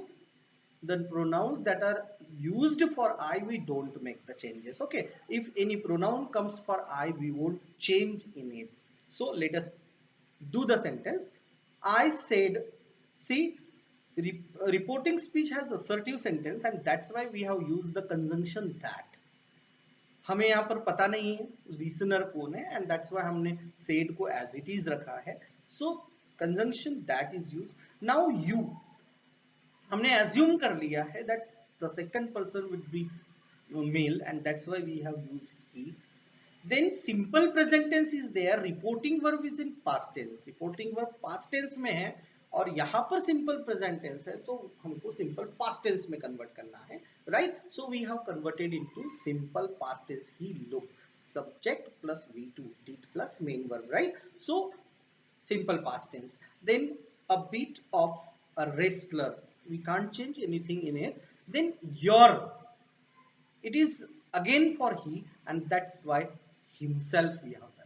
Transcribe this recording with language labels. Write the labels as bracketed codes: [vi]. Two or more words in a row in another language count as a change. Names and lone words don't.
[en] The pronouns that are used for I, we don't make the changes. Okay. If any pronoun comes for I, we won't change in it. So let us do the sentence. I said, see, reporting speech has assertive sentence and that's why we have used the conjunction that. [hi] हमें यहाँ पर पता नहीं है listener कौन है [en] and that's why [hi] हमने said को [en] as it is [hi] रखा है. [en] So conjunction that is used. Now you, [hi] हमने assume कर लिया है [en] that the second person would be male and that's why we have used he. Then simple present tense is there, reporting verb is in past tense, reporting verb past tense [hi] में है और यहाँ पर [en] simple present tense [hi] है तो हमको [en] simple past tense [hi] में convert करना है, [en] right? So we have converted into simple past tense. He looked, subject plus V2, did plus main verb, right? So simple past tense. Then a bit of a wrestler, we can't change anything in it. Then your, it is again for he and that's why himself we have done.